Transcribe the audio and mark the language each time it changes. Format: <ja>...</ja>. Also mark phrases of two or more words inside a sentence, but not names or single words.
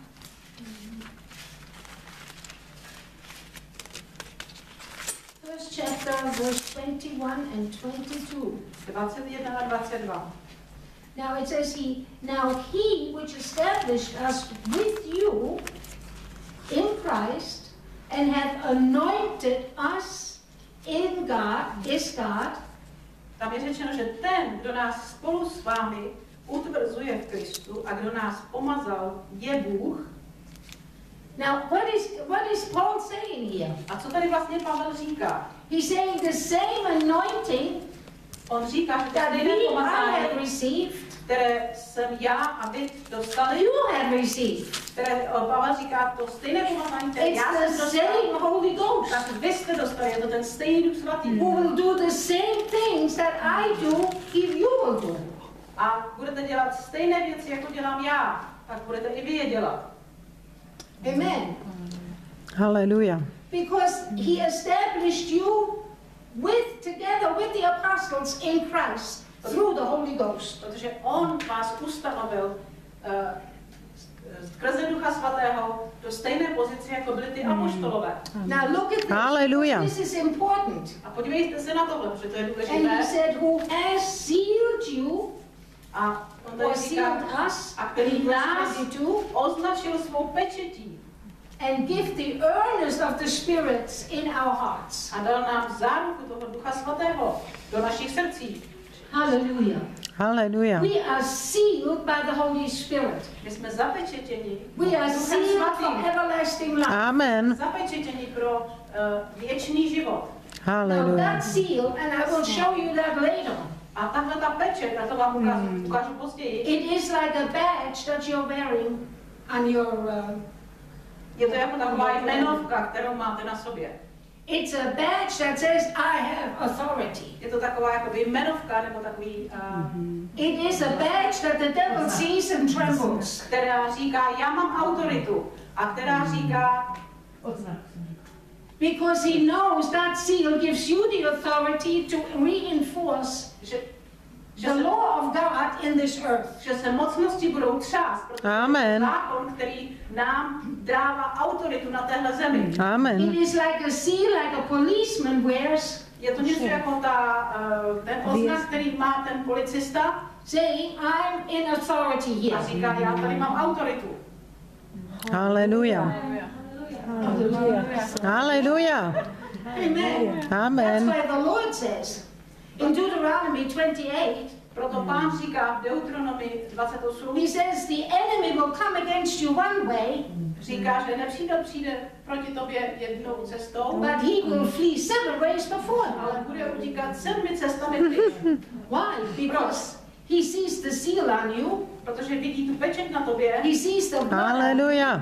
<en>First chapter, verse 21 and 22.</en> <cs>21 a 22.</cs> <en>Now it says now he which established us with you in Christ and hath anointed us in God, is God.</en> <cs>Tam je řečeno, že ten, kdo nás spolu s vámi utvrzuje v Kristu a kdo nás pomazal, je Bůh.</cs> <en>Now what is Paul saying here?</en> <cs>A co tady vlastně Pavel říká?</cs> <en>He's saying the same anointing</en> <cs>On říká, že to</cs> <en>that</en> <cs>stejné</cs> <en>we I</en> <cs>pomazání,</cs> <en>have received,</en> <cs>které jsem já a vy dostali,</cs> <en>you have received.</en> <cs>které Pavel říká, to stejné pomazání, které já jsem</cs> <en>It's the</en> <cs>dostal,</cs> <en>same Holy Ghost</en> <cs>tak vy jste dostali, je to ten stejný Duch Svatý.</cs> <en>who will do the same things that I do if you will do.</en> <cs>A budete dělat stejné věci, jako dělám já, tak budete i vy je dělat.</cs> <en>Amen. Hallelujah. Because he established you together with the apostles in Christ through the Holy Ghost.</en> <cs>Protože on vás ustanovil skrze Ducha Svatého do stejné pozice, jako byli ty apoštolové.</cs> <en>Now look at this. Hallelujah. This is important.</en> <cs>A podívejte se na tohle, protože to je</cs> <en>And he</en> <cs>důležité.</cs> <en>said, who has sealed you,</en> <cs>A on</cs> <en>or</en> <cs>tady</cs> <en>sealed</en> <cs>říká,</cs> <en>us,</en> <cs>a který</cs> <en>in</en> <cs>nás</cs> <en>22,</en> <cs>označil svou pečetí</cs> <en>and give the earnest of the spirits in our hearts.</en> <cs>a dal nám záruku toho Ducha Svatého do našich srdcí.</cs> <en>Hallelujah. Hallelujah. We are sealed by the Holy Spirit.</en> <cs>My jsme zapečetěni</cs> <en>We are</en> <cs>Duchem</cs> <en>sealed for</en> <cs>Svatým.</cs> <en>everlasting life. Amen.</en> <cs>Zapečetěni pro věčný život.</cs> <en>Now Hallelujah. that seal, and I will show you that later,</en> <cs>A tahle ta pečeť, a to vám ukážu později,</cs> <en>it is like a badge that you're wearing on your,</en> <cs>je to jako taková jmenovka, kterou máte na sobě.</cs> <en>it's a badge that says, I have authority.</en> <cs>Je to taková jako jmenovka, nebo takový,</cs> <en>It is a badge that the devil sees and trembles.</en> <cs>která říká, já mám autoritu. A která říká,</cs> <en>Because he knows that seal gives you the authority to reinforce</en> <cs>že</cs> <en>the law of God in this earth.</en> <cs>že se mocnosti budou třást, protože</cs> <en>Amen.</en> <cs>zákon, který nám dává autoritu na téhle zemi.</cs> <en>Amen. It is like a seal, like a policeman wears,</en> <cs>Je to něco jako ten oznak, který má ten policista</cs> <en>saying, I'm in authority</en> <cs>a</cs> <en>here.</en> <cs>říká, já tady mám autoritu.</cs> <en>Hallelujah. Hallelujah. Amen. That's Amen. why the Lord says in Deuteronomy 28,</en> <cs>Proto Pán říká v Deuteronomii 28,</cs> <en>he says the enemy will come against you one way,</en> <cs>říká, že nepřítel přijde proti tobě jednou cestou,</cs> <en>but he will flee 7 ways before.</en> <cs>ale bude utíkat 7 cestami pryč.</cs> <en>Why? Because he sees the seal on you,</en> <cs>Protože vidí tu pečeť na tobě,</cs> <en>he sees the blood, Hallelujah.</en>